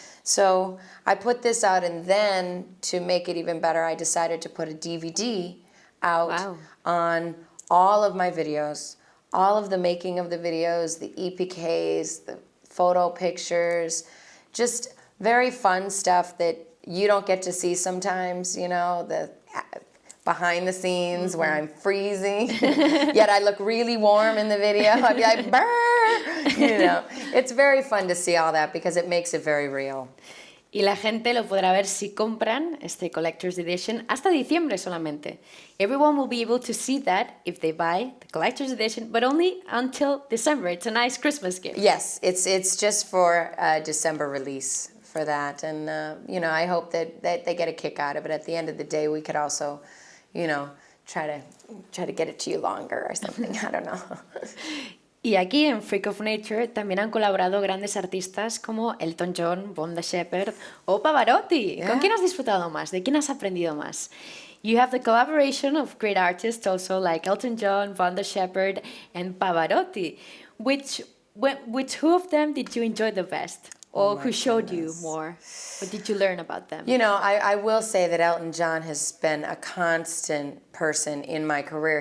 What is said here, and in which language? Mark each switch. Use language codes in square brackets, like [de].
[en] So I put this out, and then to make it even better, I decided to put a DVD out on all of my videos, all of the making of the videos, the EPKs, the photo pictures, just very fun stuff that you don't get to see sometimes, the behind the scenes where I'm freezing, yet I look really warm in the video. I'd be like, brr! It's very fun to see all that because it makes it very real. [es] Y la gente lo podrá ver si compran este Collector's Edition hasta diciembre solamente. [en] Everyone will be able to see that if they buy the Collector's Edition, but only until December. It's a nice Christmas gift. Yes, it's just for December release for that. And, I hope that they get a kick out of it. At the end of the day, we could also, try to get it to you longer or something. I don't know. [es] Y aquí en Freak of Nature también han colaborado grandes artistas como Elton John, Bon the Shepherd o Pavarotti. ¿Con quién has disfrutado más? ¿De quién has aprendido más? [en] You have the collaboration of great artists also like Elton John, Bon the Shepherd and Pavarotti. Which who of them did you enjoy the best? Or who showed you more? What did you learn about them? I will say that Elton John has been a constant person in my career.